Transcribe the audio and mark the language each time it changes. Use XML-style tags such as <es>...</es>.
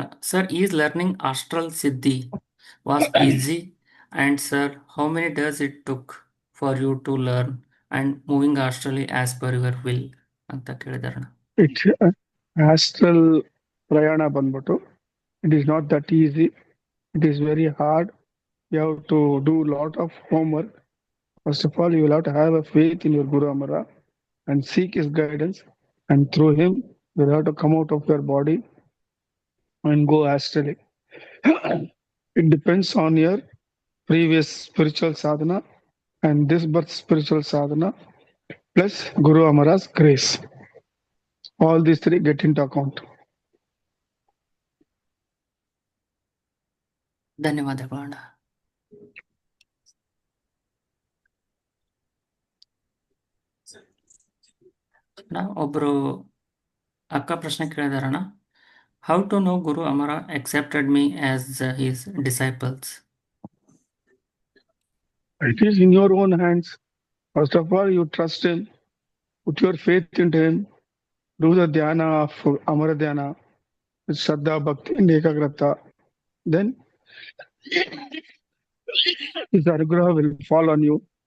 <en>sir, is learning astral siddhi was easy and sir how many does it took for you to learn and moving astrally as per your will</en> <kn>ಅಂತ ಕೇಳಿದಾರಣ್ಣ.</kn> <en>It astral</en> <kn>prayana banbitu,</kn> <en>it is not that easy. It is very hard. You have to do a lot of homework. First of all, you will have to have a faith in your Guru Amara and seek his guidance, and through him you will have to come out of your body and go astrally. It depends on your previous spiritual sadhana and this birth spiritual sadhana plus Guru Amara's grace. All these three get into account.</en> <kn>ಧನ್ಯವಾದಗಳು ಅಣ್ಣ. ಅಣ್ಣ ಒಬ್ರು ಅಕ್ಕ ಪ್ರಶ್ನೆ ಕೇಳಿದಾರಣ್ಣ.</kn> <en>How to know Guru Amara accepted me as his disciples? It is in your own hands. First of all, you trust him, put your faith into him, do the dhyana of Amara Dhyana with Shraddha, Bhakti and Ekagrata. Then his Anugraha will fall on you.</en>